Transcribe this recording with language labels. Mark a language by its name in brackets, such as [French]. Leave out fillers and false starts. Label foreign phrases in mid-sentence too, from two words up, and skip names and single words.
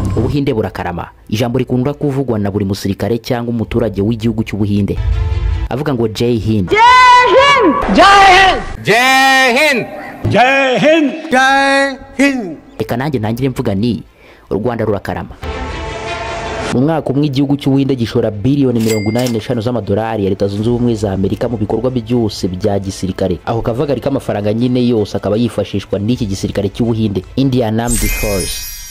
[Kinyarwanda] Ubuhinde burakarama, ijambo rikunda kuvugwa na buri musirikare cyangwa umuturage w'igihugu cy'Ubuhinde avuga ngo [Hindi] जय हिंद. जय हिंद! जय हिंद! जय हिंद! जय हिंद! [Kinyarwanda] Reka nanjye ntangire mvuga ni u Rwanda rurakarama. Mu mwaka umwe igihugu cy'Ubuhinde gishora biliyoni 85 z'amadolari ya Leta Zunze Ubumwe za Amerika mu bikorwa byose bya gisirikare. Aho kavagari k'amafaranga nyine yose akaba yifashishwa n'iki gisirikare cy'Ubuhinde, [English] Indian Armed Force.